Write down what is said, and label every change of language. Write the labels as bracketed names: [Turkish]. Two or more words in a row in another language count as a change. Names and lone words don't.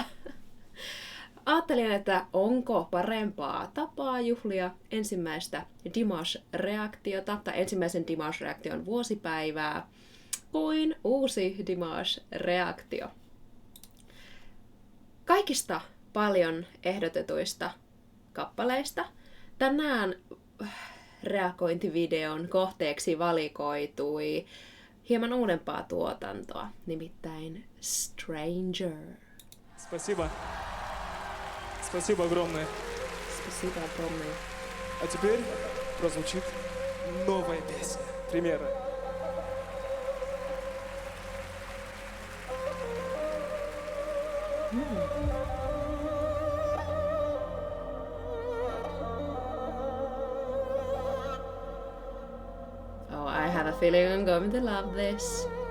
[Finnish] Ajattelin, että onko parempaa tapaa juhlia ensimmäistä Dimash-reaktiota tai ensimmäisen Dimash-reaktion vuosipäivää kuin uusi Dimash-reaktio. Kaikista paljon ehdotetuista kappaleista tänään reagointivideon kohteeksi valikoitui hieman uudempaa tuotantoa, nimittäin Stranger. [Russian] Спасибо. Спасибо огромное. Спасибо огромное. А теперь прозвучит новая песня. Примерно. [English] Oh, I have a feeling I'm going to love this.